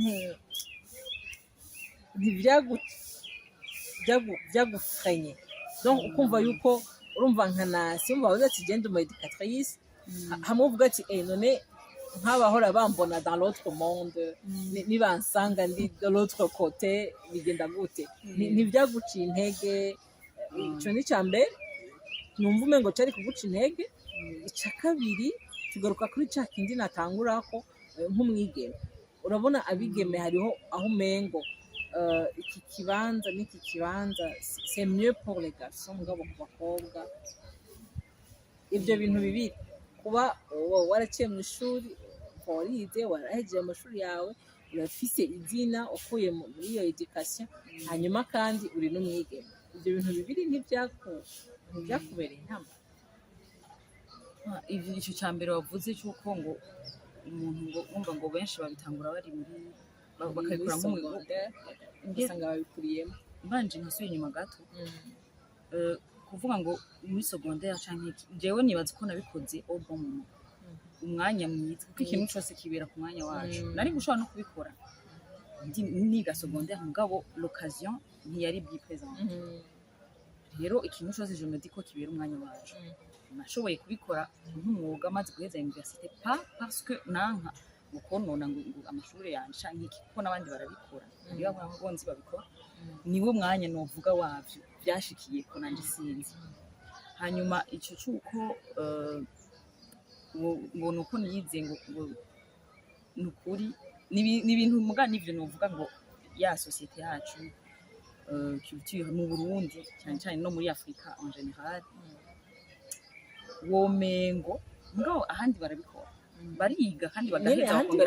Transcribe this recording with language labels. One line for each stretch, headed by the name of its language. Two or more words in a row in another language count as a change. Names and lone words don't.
Rundi: byagufrenye donc ukumva yuko urumva nka nasi umva bavuze ati genda umu educatrice hamwe uvuga ati none nk'abahora bambona
French: dans l'autre monde
Rundi: nibansanga ndi
French: de l'autre côté
Rundi: bigenda gute ntibyaguciye intege ico ni cambere numva umengo cari kuguca intege. Ica kabiri tugaruka kuri ca kindi natangurako nk'umwigeme, urabona abigeme hariho aho umengo iki kibanza n'iki kibanza
French: c'est mieux pour les garçons
Rundi: mugabo ku bakobwa ibyo bintu bibiri kuba waraciye mu ishuri warize warahejeje amashuri yawe urafise izina ukuye muri iyo education hanyuma kandi uri n'umwigeme, ibyo bintu bibiri ntibyakubereye intambara? Icyo cya mbere wavuze cy'uko ngo umuntu ngo wumva ngo benshi babitangura bari muri bakabikuramo ugasanga babikuriyemo. mbanje nkasubiye inyuma gato kuvuga ngo muri secondaire canke iki jewe nibaza ko nabikoze
French: au bon moment,
Rundi: umwanya mwiza kuko ikintu cyose kibera ku mwanya wacu. Nari gushobora no kubikora niga secondaire mugabo l'occasion ntiyari byipresente. Rero ikintu cyose
French: je me dis
Rundi: ko kibera umwanya wacu, nashoboye kubikora nk'umwuga maze guheza université
French: pas parce que
Rundi: nanka gukonona ngo amashuri yanje canke iki kuko n'abandi barabikora niba nzi babikora, niwo mwanya novuga wavyo byashikiye ko nanje sinzi. Hanyuma ico cyuko ngo nuko niyize ngo nukuri n'ibintu muga nivyo novuga ngo ya societe yacu culture mu Burundi cyane cyane no muri Afrika
French: en general
Rundi: womengo ngo ahandi barabikora bariga kandi bagaheza bakongera